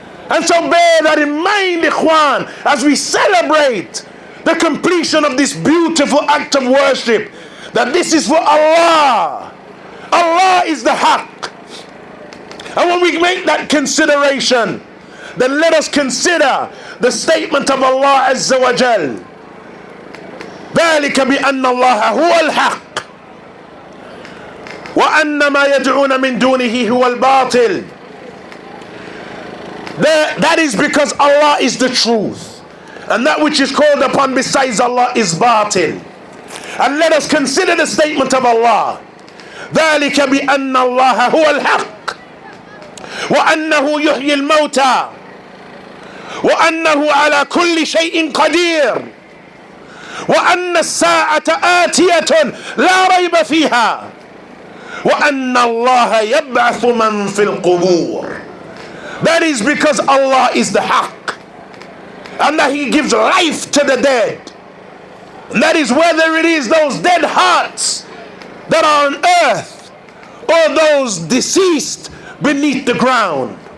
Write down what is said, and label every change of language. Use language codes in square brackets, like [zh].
[en] And so bear that in mind, ikhwan, as we celebrate the completion of this beautiful act of worship, that this is for Allah. Allah is the Haqq. And when we make that consideration, then let us consider the statement of Allah Azza wa Jal. [ar] ذلك بأن الله هو الحق وأن ما يدعون من دونه هو الباطل. [en] That is because Allah is the truth, and that which is called upon besides Allah is batil. And let us consider the statement of Allah. [ar] ذلك بأن الله هو الحق وأنه يحيي الموتى وأنه على كل شيء قدير وأن الساعة آتية لا ريب فيها وأن الله يبعث من في القبور. [en] That is because Allah is the Haqq, and that He gives life to the dead. And that is whether it is those dead hearts that are on earth or those deceased beneath the ground.